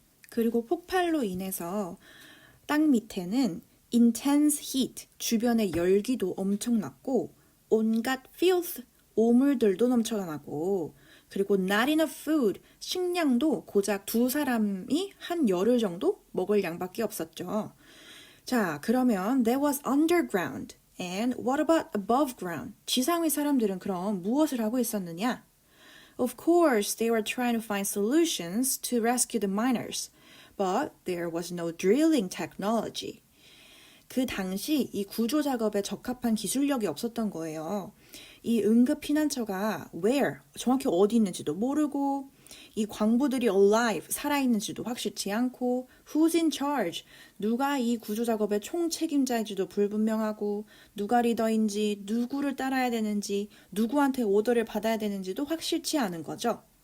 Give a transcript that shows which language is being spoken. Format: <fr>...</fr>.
<ko>그리고 폭발로 인해서 땅 밑에는</ko> <en>intense heat,</en> <ko>주변의 열기도 엄청났고 온갖 filth, 오물들도 넘쳐나고 그리고</ko> <en>not enough food,</en> <ko>식량도 고작 2사람이 한 열흘 정도 먹을 양밖에 없었죠. 자, 그러면</ko> <en>that was underground. And what about above ground?</en> <ko>지상의 사람들은 그럼 무엇을 하고 있었느냐?</ko> <en>Of course, they were trying to find solutions to rescue the miners. But there was no drilling technology.</en> <ko>그 당시 이 구조 작업에 적합한 기술력이 없었던 거예요. 이 응급 피난처가 where, 정확히 어디 있는지도 모르고 이 광부들이 alive, 살아있는지도 확실치 않고</ko> <en>who's in charge,</en> <ko>누가 이 구조 작업의 총책임자인지도 불분명하고 누가 리더인지, 누구를 따라야 되는지, 누구한테 오더를 받아야 되는지도 확실치 않은 거죠.</ko>